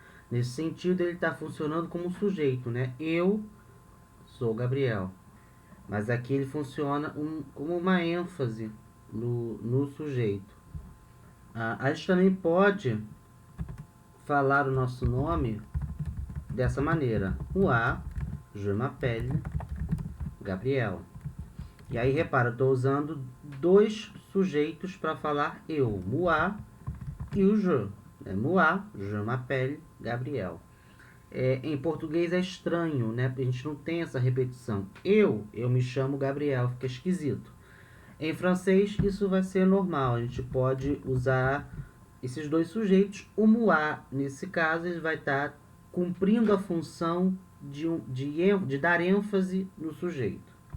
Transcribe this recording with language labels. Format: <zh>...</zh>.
<pt>Nesse sentido, ele está funcionando como sujeito, né? Eu sou Gabriel. Mas aqui ele funciona como uma ênfase no sujeito. A gente também pode falar o nosso nome dessa maneira.</pt> <fr>Moi, je m'appelle Gabriel.</fr> <pt>E aí, repara, eu estou usando dois sujeitos para falar eu. Moi e o je.</pt> <fr>Moi, je m'appelle Gabriel.</fr> <pt>Em português é estranho, né? A gente não tem essa repetição. Eu me chamo Gabriel, fica esquisito. Em francês, isso vai ser normal. A gente pode usar esses dois sujeitos. O moi, nesse caso, ele vai estar cumprindo a função de dar ênfase no sujeito.</pt>